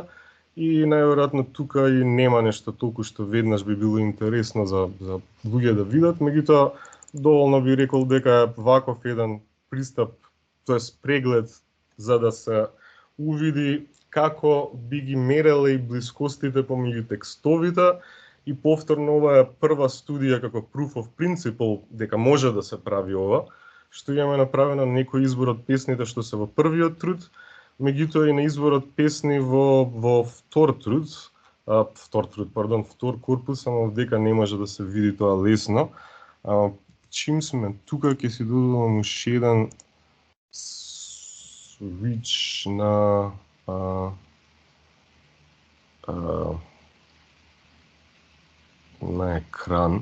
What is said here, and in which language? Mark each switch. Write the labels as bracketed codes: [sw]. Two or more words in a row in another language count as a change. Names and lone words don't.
[mk] И најверојатно тука и нема нешто толку што веднаш би било интересно за луѓе да видат, меѓутоа доволно би рекол дека ваков еден пристап, тоест преглед за да се увиди како би ги мереле и блискостите помеѓу текстовите и повторно ова е прва студија како [en] proof of principle [mk] дека може да се прави ова, што имаме направено некој избор од песните што се во првиот труд, меѓутоа и на избор од песни во втор корпус, ама овдека не може да се види тоа лесно. Чим сме тука, ќе си додадам уште еден switch на екран.